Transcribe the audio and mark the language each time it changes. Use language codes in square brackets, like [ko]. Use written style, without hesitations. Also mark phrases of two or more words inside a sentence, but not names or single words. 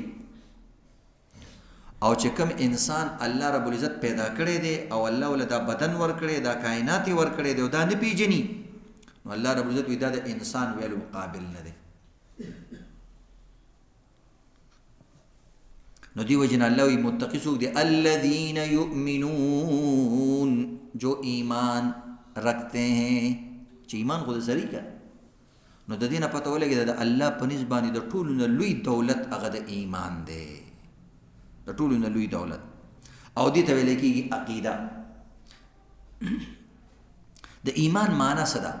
[ps] او چې کوم انسان الله رب العزت پیدا کړی دی او الله ول دا بدن ورکړی، دا کائنات یې ورکړی دی او دا نه پیژني، نو الله رب العزت وایي دا د انسان ویلو قابل نه دی. نو دی وجه الله وایي متقی څوک دی؟ [ar] الذین یؤمنون، [ur] جو ایمان رکھتے ہیں. [ps] چې ایمان خو د سړي که نو د دې نه پته ولګېده د الله په نسبت باندې د ټولو نه لوی دولت هغه د ایمان دی، د ټولو نه لوی دولت. او دې ته ویل کېږي عقیده. د ایمان معنا څه ده؟